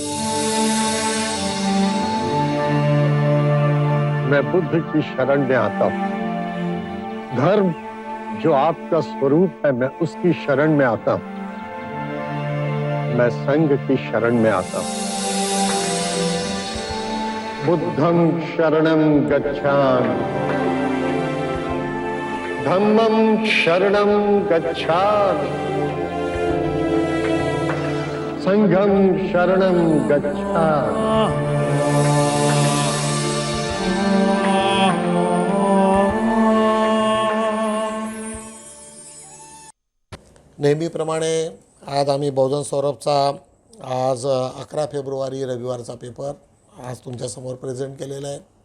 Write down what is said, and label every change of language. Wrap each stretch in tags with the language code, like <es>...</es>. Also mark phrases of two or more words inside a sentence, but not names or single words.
<hi>मैं बुद्ध की शरण में आता हूं। धर्म जो आपका स्वरूप है, मैं उसकी शरण में आता हूं। मैं संघ की शरण में आता हूं।</hi> <pi>बुद्धं शरणं गच्छामि, धम्मं शरणं गच्छामि, संघं शरणं गच्छामि।</pi> <mr>नेहमीप्रमाणे आज आम्ही बहुजन सौरभचा आज 11 फेब्रुवारी रविवारचा पेपर आज तुमच्यासमोर प्रेझेंट केलेला आहे।</mr>